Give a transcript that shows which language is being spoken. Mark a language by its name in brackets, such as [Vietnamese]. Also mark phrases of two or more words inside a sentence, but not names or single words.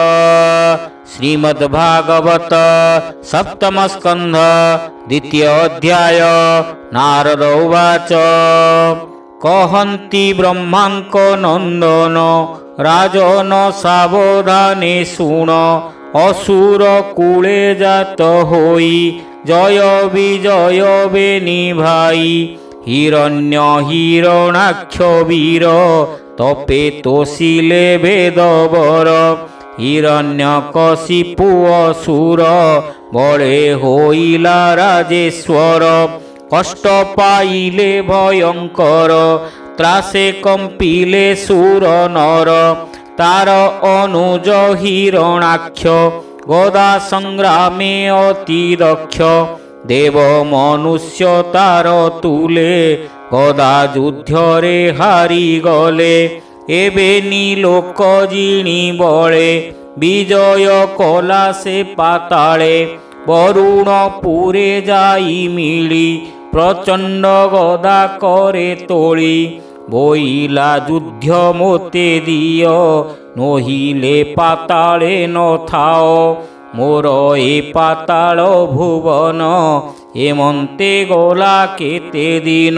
[Odia] ଶ୍ରୀମଦ୍ଭାଗବତ ସପ୍ତମ ସ୍କନ୍ଧ ଦ୍ୱିତୀୟ ଅଧ୍ୟାୟ। ନାରଦ ଉବାଚ କହନ୍ତି ବ୍ରହ୍ମାଙ୍କ ନନ୍ଦନ ରାଜନ ସାବଧାନେ ଶୁଣ ଅସୁର କୂଳେ ଜାତ ହୋଇ ଜୟ ବିଜୟ ବେନି ଭାଇ ହିରଣ୍ୟ ହିରଣାକ୍ଷ ବୀର ତପେ ତୋଷିଲେ ବେଦବର ହିରଣ୍ୟକଶିପୁ ଅସୁର ବଳେ ହୋଇଲା ରାଜେଶ୍ୱର କଷ୍ଟ ପାଇଲେ ଭୟଙ୍କର ତ୍ରାସେ କମ୍ପିଲେ ସୁର ନର ତାର ଅନୁଜ ହିରଣାକ୍ଷ ଗଦା ସଂଗ୍ରାମେ ଅତି ଦକ୍ଷ ଦେବ ମନୁଷ୍ୟ ତାର ତୁଲେ ଗଦା ଯୁଦ୍ଧରେ ହାରି ଗଲେ ଏବେ ନୀଲୋକ ଜିଣି ବଳେ ବିଜୟ କଲା ସେ ପାତାଳେ ବରୁଣ ପୁରେ ଯାଇ ମିଳି ପ୍ରଚଣ୍ଡ ଗଦା କରେ ତୋଳି ବୋଇଲା ଯୁଦ୍ଧ ମୋତେ ଦିଅ ନୋହିଲେ ପାତାଳେ ନ ଥାଅ ମୋର ଏ ପାତାଳ ଭୁବନ ଏମନ୍ତେ ଗଲା କେତେ ଦିନ।